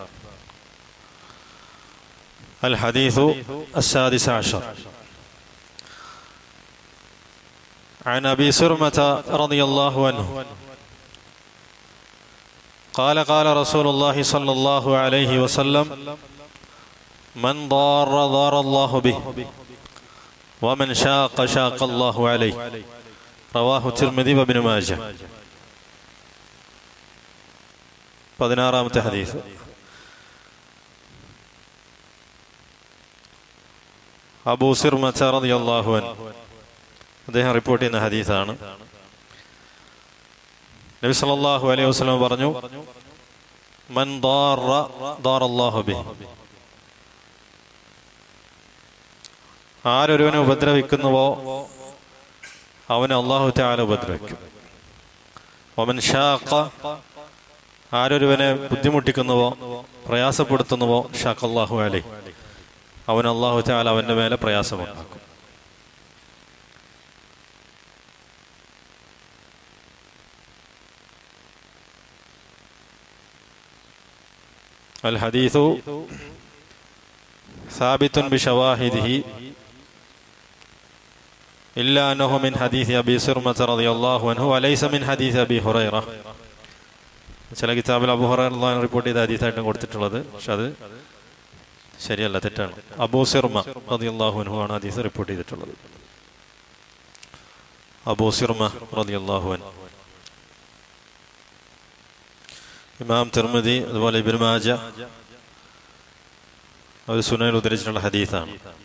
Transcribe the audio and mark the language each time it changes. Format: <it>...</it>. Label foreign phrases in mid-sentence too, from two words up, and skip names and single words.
<ar>الحديث السادس عشر عن أبي سرمة رضي الله عنه قال قال رسول الله صلى الله عليه وسلم: من ضار ضار الله به ومن شاق شاق الله عليه. رواه الترمذي وابن ماجه.</ar> <ml>16-ാമത്തെ ഹദീസ്. അബൂ സിർമത</ml> <ar>رضي الله عنه</ar> <ml>അദ്ദേഹം റിപ്പോർട്ട് ചെയ്യുന്ന ഹദീസാണ്.</ml> <ar>നബി صلى الله عليه وسلم പറഞ്ഞു: മൻ ضار ضار الله به.</ar> <ml>ആരൊരുവനെ ഉപദ്രവിക്കുന്നുവോ അവനെ</ml> <ar>الله تعالى</ar> <ml>ഉപദ്രവിക്കും.</ml> <ar>ومن شاق,</ar> <ml>ആരൊരുവനെ ബുദ്ധിമുട്ടിക്കുന്നുവോ പ്രയാസപ്പെടുത്തുന്നുവോ</ml> <ar>شاق الله عليه,</ar> <ml>അവൻ</ml> <ar>الله تعالى</ar> <ml>അവന്റെ മേലെ പ്രയാസമുണ്ടാക്കും.</ml> <ar>الحديث ثابت بشواهده إلا أنه من حديث أبي سرمة رضي الله عنه وليس من حديث أبي هريرة.</ar> <ml>ചില കിതാബിൽ അബൂ ഹുറൈറ റിപ്പോർട്ട് ചെയ്ത ഹദീസായിട്ടും കൊടുത്തിട്ടുള്ളത്, പക്ഷെ അത് ശരിയല്ല, തെറ്റാണ്. അബൂ സിർമ</ml> <ar>رضي الله عنه</ar> <ml>ആണ് ഹദീസ് റിപ്പോർട്ട് ചെയ്തിട്ടുള്ളത്.</ml> <ar>അബൂ സിർമ رضي الله عنه.</ar> <ml>ഇമാം തിർമിദി അതുപോലെ ഇബ്നു മാജ അവർ സുനനിൽ ഉദ്ധരിച്ചിട്ടുള്ള ഹദീസാണ്.</ml>